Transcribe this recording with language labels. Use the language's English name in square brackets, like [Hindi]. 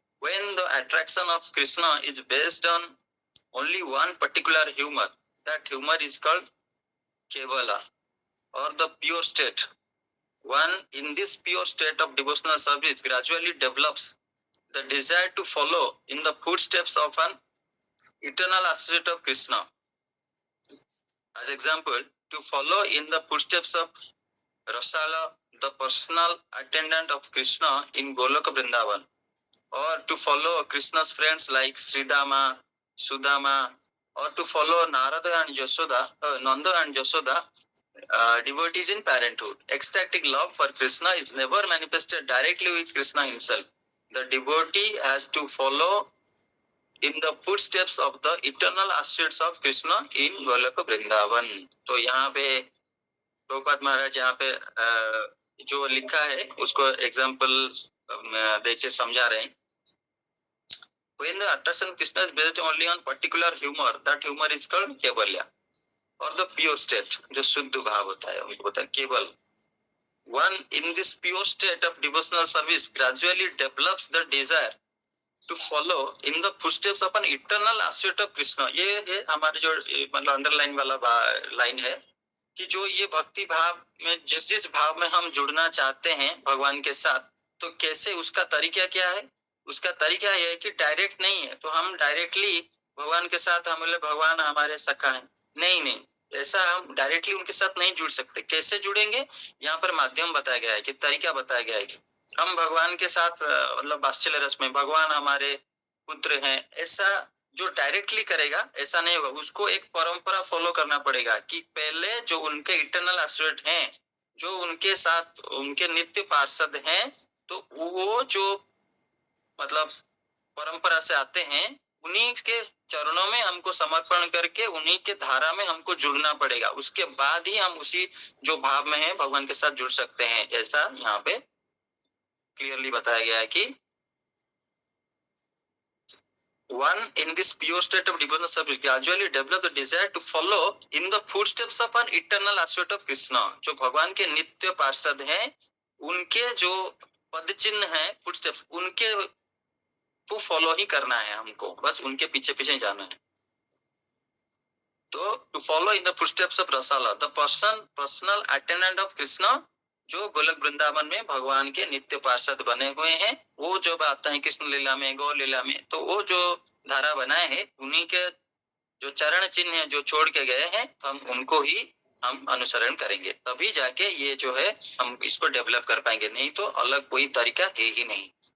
[English] When the attraction of Krishna is based on only one particular humor, that humor is called Kevala or the pure state. One in this pure state of devotional service gradually develops the desire to follow in the footsteps of an eternal associate of Krishna. As example, to follow in the footsteps of Rasala, the personal attendant of Krishna in Goloka Vrindavan, or to follow Krishna's friends like Sridama, Sudama, or to follow Narada and Yashoda, Nanda and Yashoda, devotees in parenthood. Ecstatic love for Krishna is never manifested directly with Krishna himself. The devotee has to follow in the footsteps of the eternal associates of Krishna in Goloka Vrindavan. [Hindi] तो यहाँ पे प्रभुपाद महाराज यहाँ पे जो लिखा है उसको example देख के समझा रहे हैं. [English] When the attraction of Krishna is based only on particular humor, that humor is called Kevalya or the pure state, [Hindi] जो शुद्ध भाव होता है उनको बोलते हैं केवल. [English] One in this pure state of devotional service gradually develops the desire to follow in the footsteps of an eternal associate of Krishna. [Hindi] ये हमारे जो मतलब अंडरलाइन वाला लाइन है कि जो ये भक्ति भाव में जिस भाव में हम जुड़ना चाहते हैं भगवान के साथ, तो कैसे उसका तरीका क्या है. उसका तरीका यह है कि डायरेक्ट नहीं है, तो हम डायरेक्टली भगवान के साथ हमारे भगवान हमारे सखा है, नहीं, ऐसा हम डायरेक्टली उनके साथ नहीं जुड़ सकते. कैसे जुड़ेंगे, यहाँ पर माध्यम बताया गया है कि तरीका बताया गया है कि हम भगवान के साथ मतलब वात्सल्य रस में भगवान हमारे पुत्र हैं, ऐसा जो डायरेक्टली करेगा ऐसा नहीं होगा. उसको एक परंपरा फॉलो करना पड़ेगा कि पहले जो उनके इटर्नल एस्पिरेट हैं, जो उनके साथ उनके नित्य पार्षद हैं, तो वो जो मतलब परंपरा से आते हैं, उन्हीं के चरणों में हमको समर्पण करके उन्हीं के धारा में हमको जुड़ना पड़ेगा. उसके बाद ही हम उसी जो भाव में है भगवान के साथ जुड़ सकते हैं. ऐसा यहाँ पे क्लियरली बताया गया है कि [English] One in this pure state of devotional service gradually develop the desire to follow in the footsteps of an eternal associate of Krishna. [Hindi] जो भगवान के नित्य पार्षद हैं, उनके जो पद चिन्ह हैं, फुटस्टेप्स, उनके को फॉलो ही करना है हमको, बस उनके पीछे पीछे जाना है. तो [English] to follow in the footsteps of Rasala, the personal attendant of Krishna, [Hindi] जो गोलक वृंदावन में भगवान के नित्य पार्षद बने हुए हैं, वो जो आते हैं कृष्ण लीला में, गौ लीला में, तो वो जो धारा बनाए हैं, उन्हीं के जो चरण चिन्ह है जो छोड़ के गए हैं, हम उनको ही हम अनुसरण करेंगे, तभी जाके ये जो है हम इसको डेवलप कर पाएंगे, नहीं तो अलग कोई तरीका है ही नहीं.